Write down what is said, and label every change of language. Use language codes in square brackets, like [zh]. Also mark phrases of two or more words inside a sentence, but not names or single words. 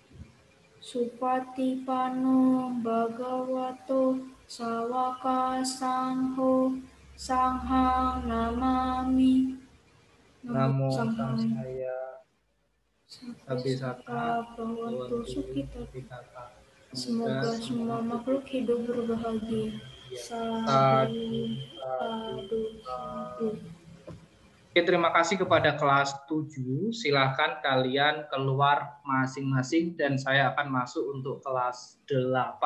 [pi] Supatipano Bhagavato Sawaka Sangho Sanghang Namami. Namo Buddhaya. Sabisata Bhavantu Sukhita. [id] Semoga semua makhluk hidup berbahagia. [pi] Sadu. [id] Oke, terima kasih kepada kelas 7. Silahkan kalian keluar masing-masing dan saya akan masuk untuk kelas 8.